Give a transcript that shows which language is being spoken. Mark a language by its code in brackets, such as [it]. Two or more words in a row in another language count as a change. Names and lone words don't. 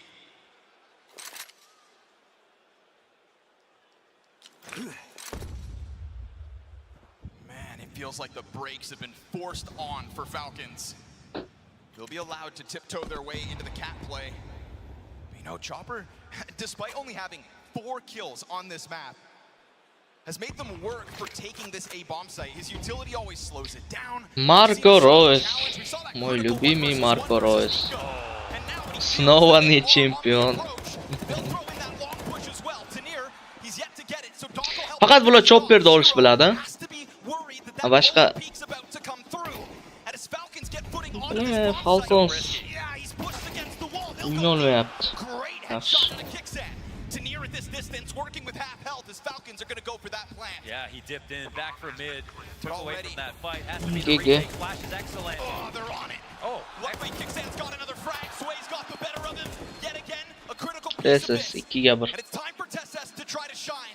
[en] Man, it feels like the brakes have been forced on for Falcons. They'll be allowed to tiptoe their way into the cat play. You know, Chopper, despite only having 4 kills on this map, has made them work for taking this A bomb site. His utility always slows it down. [ru] Марко Ройс. Мой любимый Марко Ройс. Снова не чемпион. [uz] Faqat bular chopper'da olish biladi. Boshqa Falcons o'ynolmayapti. Yaxshi. [en] Turnir at this distance, working with half health as Falcons are going to go for that plant. Yeah, he dipped in, back for mid, took away from that fight. Has to be the Giga. retake. Flash is excellent. Oh, they're on it. Oh, luckily Kickstand's got another frag. Sway's got the better of him. Yet again, a critical piece This of is this. [uz] 2-ga 1. [en] And it's time for TSS to try to shine.